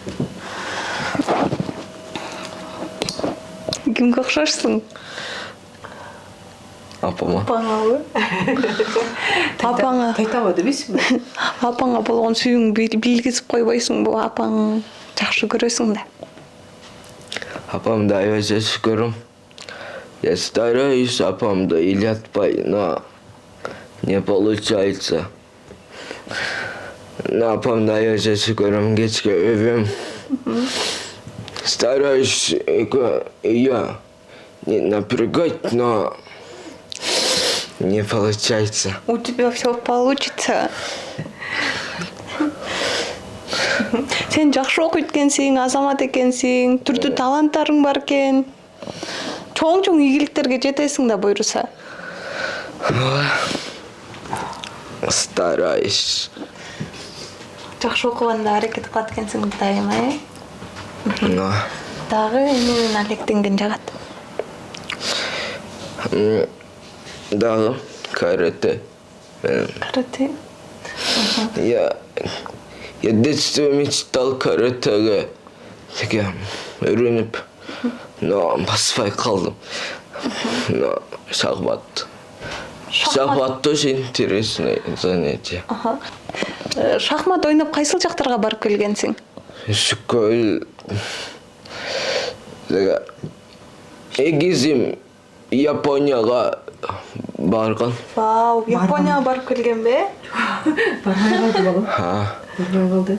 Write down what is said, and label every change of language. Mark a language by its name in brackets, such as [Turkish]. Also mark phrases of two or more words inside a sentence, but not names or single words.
[Kyrgyz] Кимге окшошсуң? Апама. Апаңабы? Апаңа. Кайтабы дебейсиңби? Апаңа болгон сүйүүңдү билгизип койбойсуңбу? Апаң жакшы көрөсүң да. Апамды аябай жакшы көрөм. [Russian] Я стараюсь [Kyrgyz] апамды ыйлатпай, [Russian] но Не получается. [Kyrgyz] На апамда чаще көрөм, кечке өбөм. [Russian] Стараюсь я не напрягать, но не получается. У тебя все получится. [Kyrgyz] Сен жакшы окуйт экенсиң, азамат экенсиң, түрдүү таланттарың бар экен. Чоң ийгиликтерге жетесиң да буйруса. [Russian] Стараюсь. [Kyrgyz] Жакшы окуганда аракет кылат экенсиң дайыма, э? [Russian] Но [Kyrgyz] Дагы эмненен алектенген жагат? дагы карате. Карате. [Russian] Я детстве мечтал каратеге. [Kyrgyz] Теге үйрөнүп, но баспай калдым. [Russian] Но шахмат. Шахмат тоже интересное занятие. [Kyrgyz] Шахмат ойноп кайсыл жактарга барып келгенсиң? [Russian] Школ. [Kyrgyz] Эгизим Японияга барган. Вау, Японияга барып келгенби? Барбай калды балам. Барбай калды.